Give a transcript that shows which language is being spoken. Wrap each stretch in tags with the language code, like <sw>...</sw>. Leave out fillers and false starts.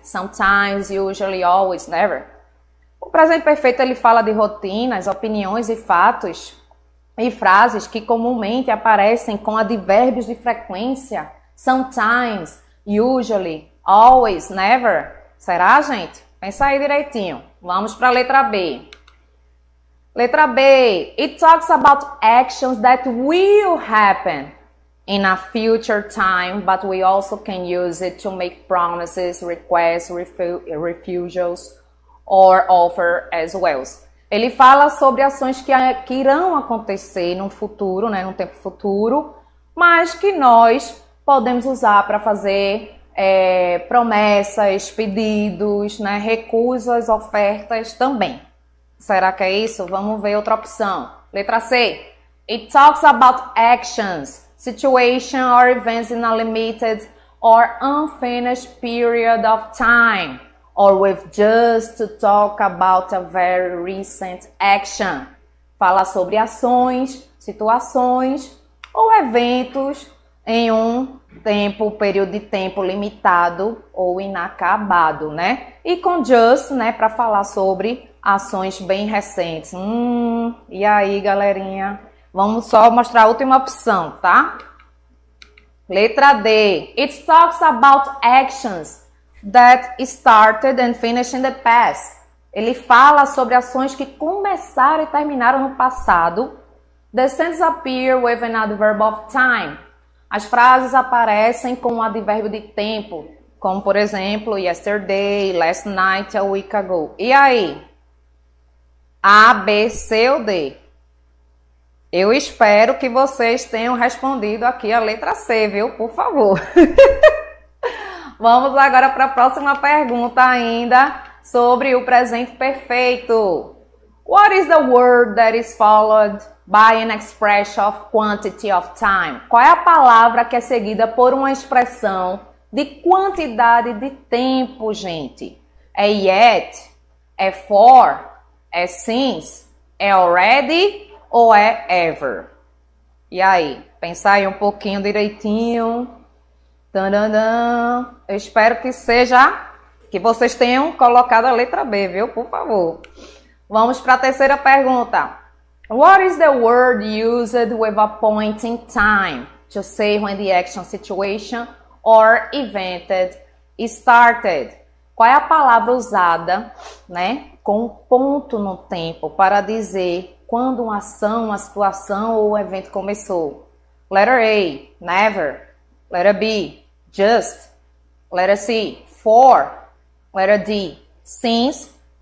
<en>Sometimes, usually, always, never.</en> <pt>O presente perfeito ele fala de rotinas, opiniões e fatos e frases que comumente aparecem com advérbios de frequência.</pt> <en>Sometimes, usually, always, never.</en> <pt>Será, gente? Pensa aí direitinho. Vamos para a letra B. Letra B.</pt> <en>It talks about actions that will happen in a future time, but we also can use it to make promises, requests, refusals, or offer as well.</en> <pt>Ele fala sobre ações que irão acontecer no futuro, né, no tempo futuro, mas que nós podemos usar para fazer promessas, pedidos, né, recusas, ofertas também. Será que é isso? Vamos ver outra opção. Letra C.</pt> <en>It talks about actions, situation or events in a limited or unfinished period of time, or with just to talk about a very recent action.</en> <pt>Fala sobre ações, situações ou eventos em um período de tempo limitado ou inacabado, né? E com just, né, para falar sobre ações bem recentes. E aí, galerinha? Vamos só mostrar a última opção, tá? Letra D.</pt> <en>It talks about actions that started and finished in the past.</en> <pt>Ele fala sobre ações que começaram e terminaram no passado.</pt> <en>The sentences appear with an adverb of time.</en> <pt>As frases aparecem com um advérbio de tempo, como por exemplo,</pt> <en>yesterday, last night, a week ago.</en> <pt>E aí? A, B, C ou D? Eu espero que vocês tenham respondido aqui a letra C, viu? Por favor. Vamos agora para a próxima pergunta ainda sobre o presente perfeito.</pt> <en>What is the word that is followed by an expression of quantity of time?</en> <pt>Qual é a palavra que é seguida por uma expressão de quantidade de tempo, gente? É yet? É for? É since? É already? Ou é ever? E aí? Pensar aí um pouquinho direitinho. Tadadã. Eu espero que vocês tenham colocado a letra B, viu? Por favor. Vamos para a terceira pergunta.</pt> <en>What is the word used with a point in time to say when the action, situation or event started?</en> <pt>Qual é a palavra usada, né, com um ponto no tempo para dizer quando uma ação, uma situação ou um evento começou?</pt> <en>Letter A, never. Letter B, just. Letter C, for. Letter D, since.</en>